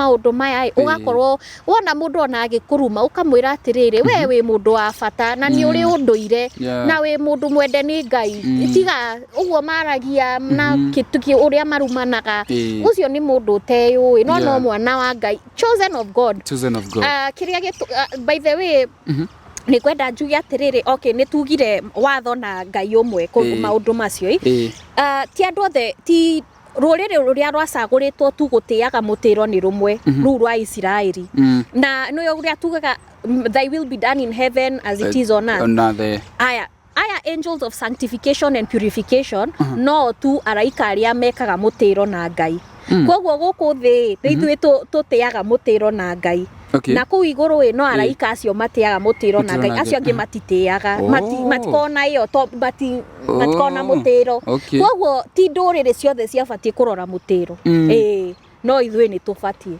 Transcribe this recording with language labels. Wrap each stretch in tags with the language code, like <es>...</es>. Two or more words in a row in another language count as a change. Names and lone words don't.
<ki>maundu maya ugakorwo wona mundu ona agikuruma ukamwira atiriri we wi mundu wa bata na ni uri unduire na wi mundu mwende ni Ngai tiga uguo maragia na kituki uria marumanaga ucio ni mundu uteyui no mwana wa Ngai</ki> <en>chosen of God</en> <ki>kiria</ki> <en>by the way</en> <ki>ni kwenda njugi atiriri okay ni tugire watho na Ngai umwe ku maundu macio ti andu othe ti ruriri ruria rwacaguritwo tu gutiaga mutiro ni rumwe ru rwa Israeli na no uria tugaga</ki> <en>thy will be done in heaven as it is on earth</en> <ki>aya</ki> <en>angels of sanctification and purification</en> <ki>no tu araika aria mekaga mutiro na Ngai koguo guku thi ithuĩ tutiaga mutiro na Ngai na kuu iguru no araika acio matiaga mutiro na Ngai acio angi matitiaga matikona iyo to matikona mutiro koguo ti nduriri ciothe ciabatie kurora mutiro no ithuĩ ni tubatie</ki>